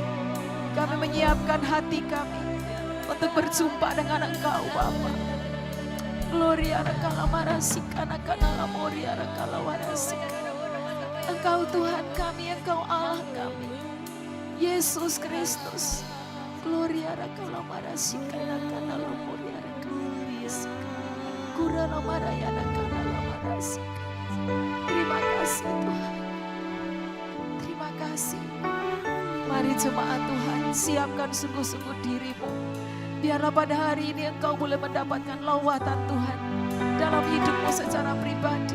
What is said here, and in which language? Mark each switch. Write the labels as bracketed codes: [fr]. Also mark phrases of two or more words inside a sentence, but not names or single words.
[id] Kami menyiapkan hati kami untuk berjumpa dengan Engkau Bapa. Gloria rakalamarasika nakanamoria rakalawarasika. Engkau Tuhan kami, Engkau Allah kami, Yesus Kristus. Gloria rakalamarasika nakanamoria rakalawarasika. Kuranamaraya nakalamarasika. Terima kasih Tuhan. Terima kasih. Mari jemaat Tuhan, siapkan sungguh-sungguh dirimu. Biarlah pada hari ini engkau boleh mendapatkan lawatan Tuhan dalam hidupmu secara pribadi.